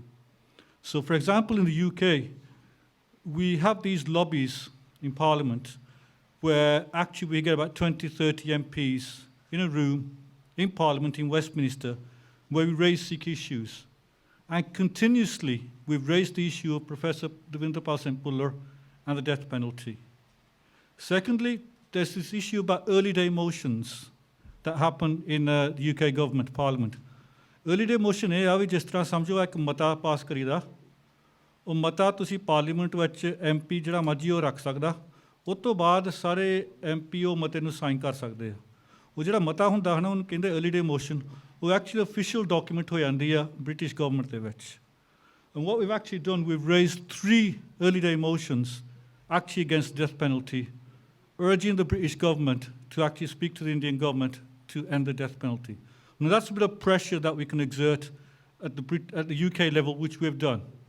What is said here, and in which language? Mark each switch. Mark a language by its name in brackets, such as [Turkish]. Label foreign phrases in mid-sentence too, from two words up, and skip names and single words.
[English] So for example, in the UK, we have these lobbies in Parliament where actually we get about 20-30 MPs in a room in Parliament in Westminster where we raise Sikh issues. And continuously, we've raised the issue of Professor Devinderpal Singh Puller and the death penalty. Secondly, there's this issue about early day motions that happen in the UK government, Parliament. Early day motion [Punjabi] ਇਹ ਆ ਵੀ ਜਿਸ ਤਰ੍ਹਾਂ ਸਮਝੋ ਇੱਕ ਮਤਾ ਪਾਸ ਕਰੀਦਾ, ਉਹ ਮਤਾ ਤੁਸੀਂ ਪਾਰਲੀਮੈਂਟ ਵਿੱਚ MP ਜਿਹੜਾ ਮਰਜ਼ੀ ਉਹ ਰੱਖ ਸਕਦਾ, ਉਸ ਤੋਂ ਬਾਅਦ ਸਾਰੇ MP ਉਹ ਮਤੇ ਨੂੰ ਸਾਈਨ ਕਰ ਸਕਦੇ ਆ। ਉਹ ਜਿਹੜਾ ਮਤਾ ਹੁੰਦਾ ਹੈ ਨਾ ਉਹਨੂੰ ਕਹਿੰਦੇ [English] early day motion, [Punjabi] ਉਹ [English] actually official document [Punjabi] ਹੋ ਜਾਂਦੀ ਆ [English] British government [Punjabi] ਦੇ ਵਿੱਚ। [English] And what we've actually done, we've raised 3 early day motions actually against the death penalty, urging the British government to actually speak to the Indian government to end the death penalty. Now that's a bit of pressure that we can exert at the UK level, which we've done.